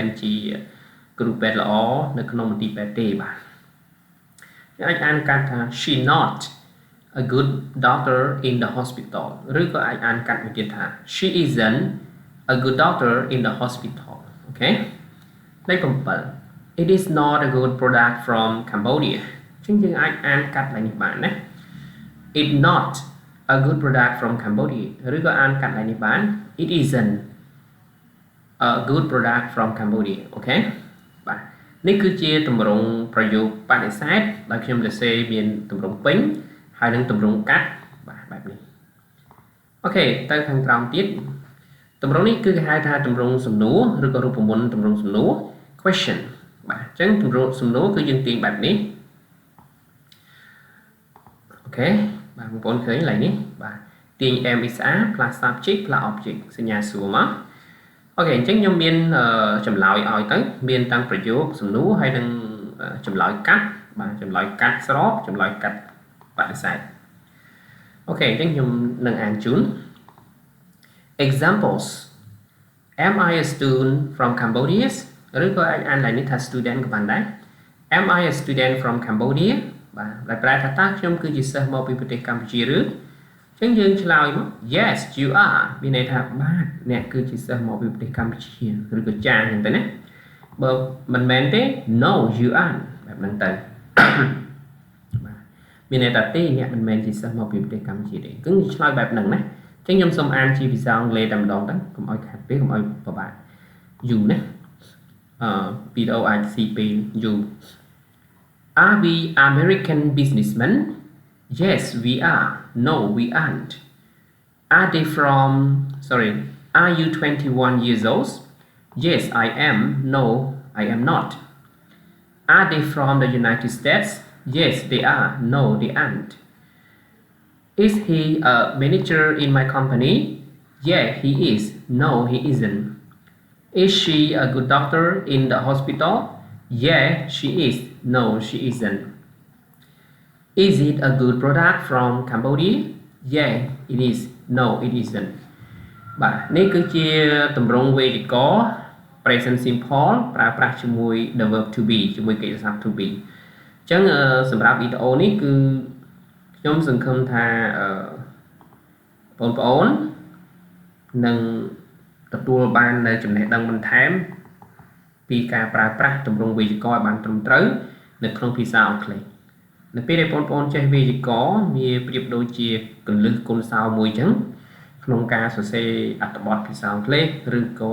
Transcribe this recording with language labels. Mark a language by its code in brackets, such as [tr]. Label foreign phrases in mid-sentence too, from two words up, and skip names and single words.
[km] ជាគ្រូពេទ្យល្អនៅក្នុងមន្ទីរពេទ្យទេបាទអាចអានកាត់ថា [en] she not a good doctor in the hospital [km] ឬក៏អាចអានកាត់មួយទៀតថា [en] she isn't a good doctor in the hospital [km] អូខេលេខ7 [en] it is not a good product from Cambodia [km] អញ្ចឹងយើងអាចអានកាត់ឡើងនេះបានណា [en] it not a good product from Cambodia [km] ឬក៏អានកាត់ឡើងនេះបាន [en] it isn't a good product from Cambodia [km] អូខេបាទនេះគឺជាទម្រង់ប្រយោគបដិសេធដែលខ្ញុំសរសេរមានទម្រង់ពេញហើយនឹងទម្រង់កាត់បាទបែបនេះអូខេទៅខាងក្រោមទៀតទម្រង់នេះគឺគេហៅថាទម្រង់សំណួរឬក៏រូបមន្តទម្រង់សំណួរ question បាទអញ្ចឹងទម្រង់សំណួរគឺយើងទាញបែបនេះ អូខេបាទបងប្អូនឃើញឡើងនេះបាទទាញ [en] MSR plus subject plus object [km] សញ្ញាសួរមកអូខេអញ្ចឹងខ្ញុំមានចម្លើយឲ្យទៅមានតាំងប្រយោគសំណួរហើយនឹងចម្លើយកាត់បាទចម្លើយកាត់ស្របចម្លើ យកាត់បដិសេធអូខេអញ្ចឹងខ្ញុំនឹងអានជូន [en] examples am I a student from Cambodia [km] ឬក៏អាចអានឡើងនេះថា student ក៏បានដែរ [en] am I a student from Cambodia [km] បាទ ដែលប្រែថាតើខ្ញុំគឺជាសិស្សមកពីប្រទេសកម្ពុជាឬអញ្ចឹងយើងឆ្លើយមក [en] yes you are [km] មានន័យថា បាទអ្នកគឺជាសិស្សមកពីប្រទេសកម្ពុជាឬក៏ចាអញ្ចឹងទៅណាបើមិនមែនទេ [en] no you aren't [km] បែបហ្នឹងទៅបាទមានន័យថាទេអ្នកមិនមែនជាសិស្សមកពីប្រទេសកម្ពុជាទេគឺឆ្លើយបែបហ្នឹងណាអញ្ចឹងខ្ញុំសូមអានជាភាសាអង់គ្លេសតែម្ដងទៅកុំឲ្យខាត់ពេកកុំឲ្យពិបាក you ណាវីដេអូអាចស៊ីពេល [en] you Are we American businessmen? Yes, we are. No, we aren't. Are they from... Sorry. Are you 21 years old? Yes, I am. No, I am not. Are they from the United States? Yes, they are. No, they aren't. Is he a manager in my company? Yeah, he is. No, he isn't. Is she a good doctor in the hospital? Yeah, she is. No, she isn't. Is it a good product from Cambodia? Yeah, it is. No, it isn't. [km] បាទនេះគឺជាទម្រង់វេយ្យាករណ៍ [en] present simple [km] ប្រើប្រាស់ជាមួយ [en] the verb to be [km] ជាមួយកិច្ចសព្ទ [en] to be [km] អញ្ចឹងសម្រាប់វីដេអូនេះគឺខ្ញុំសង្ឃឹមថាបងប្អូននឹងទទួលបាននៅចំណេះដឹងបន្ថែមពីការប្រើប្រាស់ទម្រង់វេយ្យាករណ៍ឲ្យបាន ត្រឹមត្រូវនៅក្នុងភាសាអង់គ្លេសនៅពេលដែលបងប្អូនចេះវេយ្យាករណ៍វាប្រៀបដូចជាកលឹះគុណសោមួយអញ្ចឹងក្នុងការសរសេរអត្ថបទភាសាអង់គ្លេសឬក៏